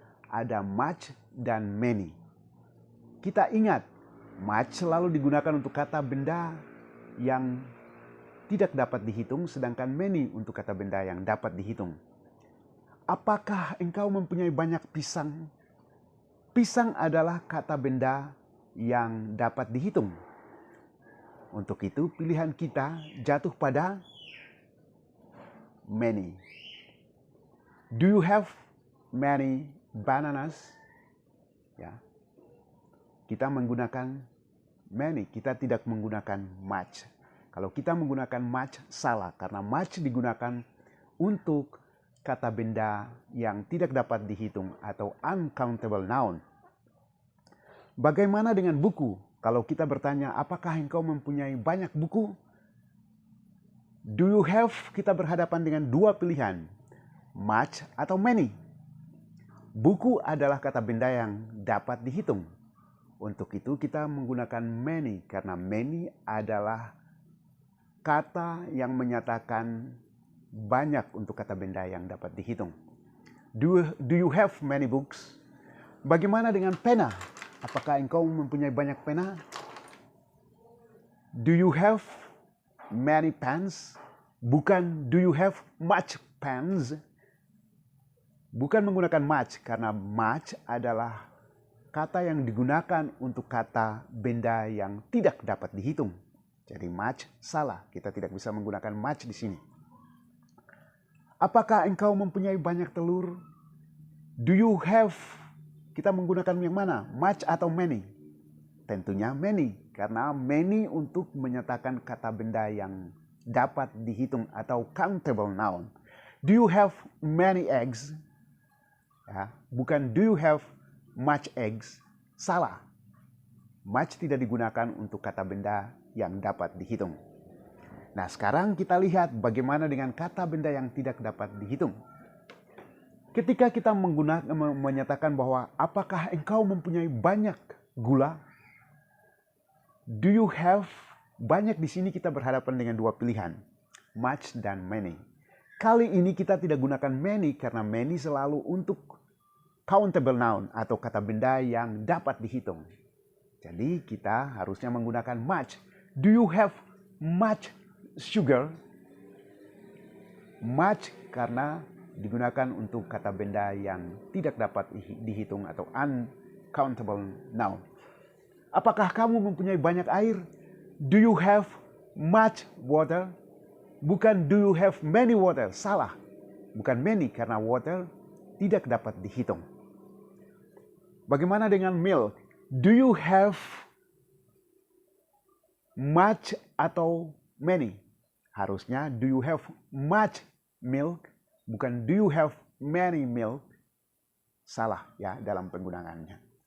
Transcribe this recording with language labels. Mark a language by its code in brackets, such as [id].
[id] Ada much dan many. Kita ingat, much selalu digunakan untuk kata benda yang tidak dapat dihitung, sedangkan many untuk kata benda yang dapat dihitung. Apakah engkau mempunyai banyak pisang? Pisang adalah kata benda yang dapat dihitung. Untuk itu pilihan kita jatuh pada many. [en] Do you have many bananas? [id] Ya. Kita menggunakan many, kita tidak menggunakan much. Kalau kita menggunakan much, salah. Karena much digunakan untuk kata benda yang tidak dapat dihitung atau uncountable noun. Bagaimana dengan buku? Kalau kita bertanya, apakah engkau mempunyai banyak buku? [en] Do you have? [id] Kita berhadapan dengan dua pilihan, much atau many. Buku adalah kata benda yang dapat dihitung. Untuk itu kita menggunakan many, karena many adalah kata yang menyatakan banyak untuk kata benda yang dapat dihitung. [en] Do you have many books? [id] Bagaimana dengan pena? Apakah engkau mempunyai banyak pena? [en] Do you have many pens? [id] Bukan [en] do you have much pens? [id] Bukan menggunakan much, karena much adalah kata yang digunakan untuk kata benda yang tidak dapat dihitung. Jadi much salah, kita tidak bisa menggunakan much di sini. Apakah engkau mempunyai banyak telur? [en] Do you have? [id] Kita menggunakan yang mana? Much atau many? Tentunya many, karena many untuk menyatakan kata benda yang dapat dihitung atau countable noun. [en] Do you have many eggs? [id] Ya, bukan [en] do you have much eggs? [id] Salah. Much tidak digunakan untuk kata benda yang dapat dihitung. Nah, sekarang kita lihat bagaimana dengan kata benda yang tidak dapat dihitung. Ketika kita menyatakan bahwa apakah engkau mempunyai banyak gula? [en] Do you have? [id] Banyak di sini kita berhadapan dengan dua pilihan, much dan many. Kali ini kita tidak gunakan many karena many selalu untuk countable noun atau kata benda yang dapat dihitung. Jadi kita harusnya menggunakan much. [en] Do you have much sugar? [id] Much karena digunakan untuk kata benda yang tidak dapat dihitung atau uncountable noun. Apakah kamu mempunyai banyak air? [en] Do you have much water? [id] Bukan [en] do you have many water? [id] Salah. Bukan many karena water tidak dapat dihitung. Bagaimana dengan milk? [en] Do you have much [id] atau [en] many? [id] Harusnya [en] do you have much milk? [id] Bukan [en] do you have many milk? [id] Salah ya dalam penggunaannya.